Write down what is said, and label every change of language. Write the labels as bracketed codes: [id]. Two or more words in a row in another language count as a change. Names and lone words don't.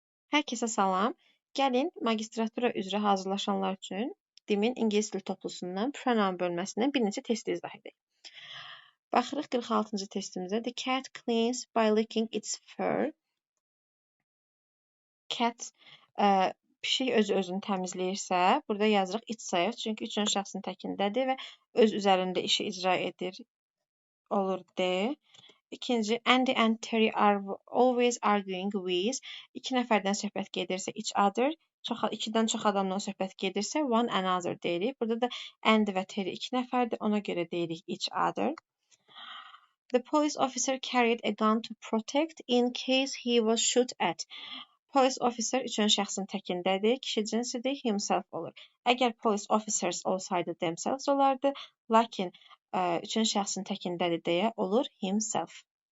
[az] Hər kəsə salam. Gəlin magistratura üzrə hazırlaşanlar üçün DİM-in ingilis dili toplusundan pronoun bölməsindən bir neçə testi izah edək. Baxırıq 46-cı testimizə. [en] The cat cleans by licking its fur. [az] Cat pişik öz-özünü təmizləyirsə, burada yazırıq it sayır. Çünki üçüncü şəxsin təkindədir və öz üzərində işi icra edir. Olur D. İkinci, [en] Andy and Terry are always arguing with. [az] İki nəfərdən söhbət gedirsə [en] each other. [az] İkidən çox adamdan söhbət gedirsə [en] one another [az] deyirik. Burada da Andy və Terry iki nəfərdir. Ona görə deyirik [en] each other. The police officer carried a gun to protect in case he was shot at. Police officer [az] üçüncü şəxsin təkindədir. Kişi cinsidir, himself olur. Əgər [en] police officers [az] olsaydı themselves olardı. Lakin üçüncü şəxsin təkindədir deyə olur himself.